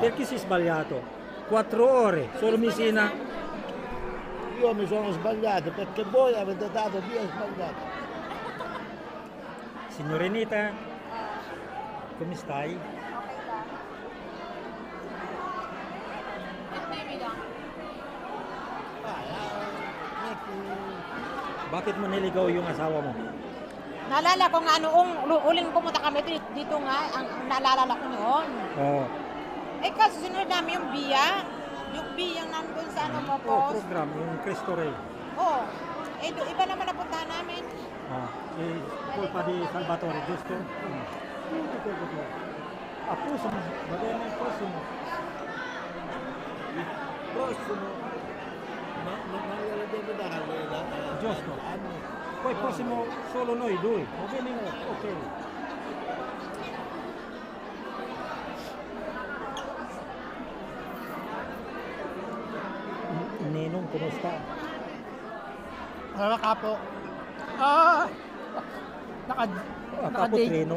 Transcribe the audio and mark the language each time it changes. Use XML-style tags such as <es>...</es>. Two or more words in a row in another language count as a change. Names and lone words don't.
<it>perché si è sbagliato? 4 ore, solo Messina. io mi sono sbagliato perché voi avete dato via sbagliato. Signorinita, come stai? È timida.</it> <tl>Bakit mo niligaw yung asawa mo? Naalala ko nga noong uling pumunta kami dito nga, ang naalala ko noon. Oh, Eh kasi sinunod namin yung biya. Yung biyang nandun sa ano mo oh post. program, yung Cristo Rey. Oo. Eh iba naman napuntahan namin.</tl> <it>Colpa di Salvatore, giusto? A prossimo, va bene, prossimo. Prossimo, ma non glielo devo dare Giusto. Poi prossimo solo noi due, va bene?</it> <tl>Ok. Ninong, kumusta? Kapo. Naka Kapo Trino.</tl>